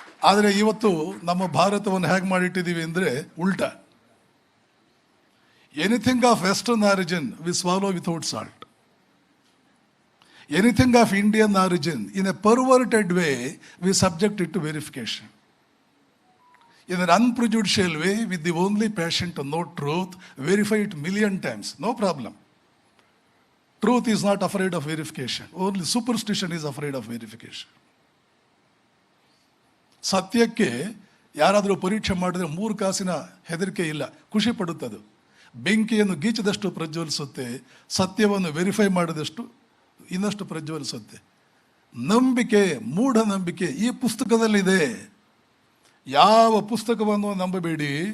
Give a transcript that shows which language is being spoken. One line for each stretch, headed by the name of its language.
Kannada: ಆದರೆ ಇವತ್ತು ನಮ್ಮ ಭಾರತವನ್ನು ಹೇಗೆ ಮಾಡಿಟ್ಟಿದ್ದೀವಿ ಅಂದರೆ ಉಲ್ಟಾ.
English: Anything of western origin we swallow without salt. Anything of Indian origin in a perverted way we subject it to verification. In an unprejudicial way, with the only passion to know truth, verify it million times, no problem. Truth is not afraid of verification. Only superstition is afraid of verification.
Kannada: ಸತ್ಯಕ್ಕೆ ಯಾರಾದರೂ ಪರೀಕ್ಷೆ ಮಾಡಿದ್ರೆ 3 ಕಾಸಿನ ಹೆದರಿಕೆ ಇಲ್ಲ, ಖುಷಿ ಪಡುತ್ತದು. ಬೆಂಕಿಯನ್ನು ಗೀಚಿದಷ್ಟು ಪ್ರಜ್ವಲಿಸುತ್ತೆ, ಸತ್ಯವನ್ನು verify ಮಾಡಿದಷ್ಟು ಇನ್ನಷ್ಟು ಪ್ರಜ್ವಲಿಸುತ್ತೆ. ನಂಬಿಕೆ, ಮೂಢನಂಬಿಕೆ ಈ ಪುಸ್ತಕದಲ್ಲಿದೆ. ಯಾವ ಪುಸ್ತಕವನ್ನು ನಂಬಬೇಡಿ.